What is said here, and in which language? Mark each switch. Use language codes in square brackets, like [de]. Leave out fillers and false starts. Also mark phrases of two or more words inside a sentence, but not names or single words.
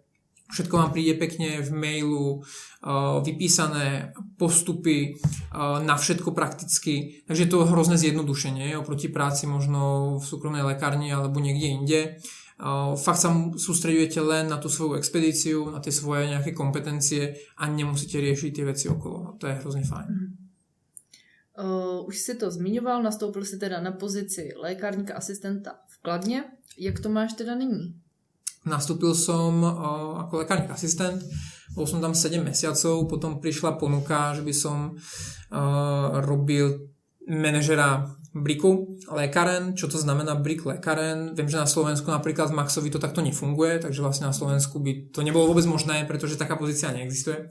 [sk] Všetko vám príde pekne v mailu, vypísané postupy, na všetko prakticky. Takže je to hrozné zjednodušenie oproti práci možno v súkromnej lekárni alebo niekde inde. Fakt sa sústreďujete len na tú svoju expedíciu, na tie svoje nejaké kompetencie a nemusíte riešiť tie veci okolo. [cs] To je hrozně fajn. Už si to zmiňoval, nastoupil si teda na pozici lékárníka asistenta v Kladně. Jak to máš teda nyní? [sk] Nastúpil som ako lekárnik asistent, bol som tam 7 mesiacov, potom prišla ponuka, že by som robil manažera briku lékáren. Čo to znamená brik lékáren? Viem, že na Slovensku napríklad v Maxovi to takto nefunguje, takže vlastne na Slovensku by to nebolo vôbec možné, pretože taká pozícia neexistuje.